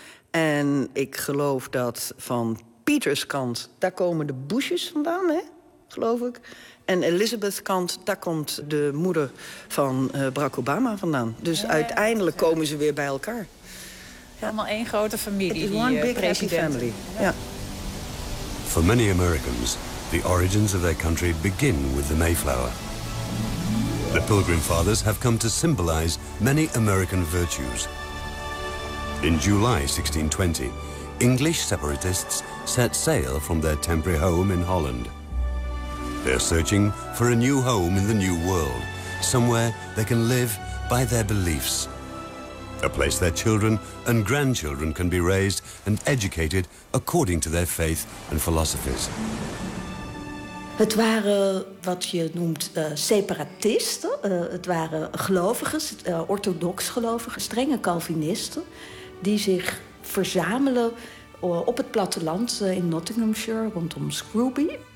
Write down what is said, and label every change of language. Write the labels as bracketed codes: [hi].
[nl] En ik geloof dat van Peters kant, daar komen de Bushes vandaan, hè? Geloof ik. En Elizabeth kant, daar komt de moeder van Barack Obama vandaan. Dus uiteindelijk komen ze weer bij elkaar. Ja. Allemaal één grote familie. [en] It is one big happy family. [nl] Ja. [en] For many Americans, the origins of their country begin with the Mayflower. The Pilgrim Fathers have come to symbolize many American virtues. In July 1620, English separatists set sail from their temporary home in Holland. They're searching for a new home in the New World, somewhere they can live by their beliefs. A place their children and grandchildren can be raised and educated according to their faith and philosophies. [nl] Het waren wat je noemt separatisten. Het waren gelovigen, orthodox gelovigen, strenge Calvinisten, die zich verzamelen op het platteland in Nottinghamshire rondom Scrooby.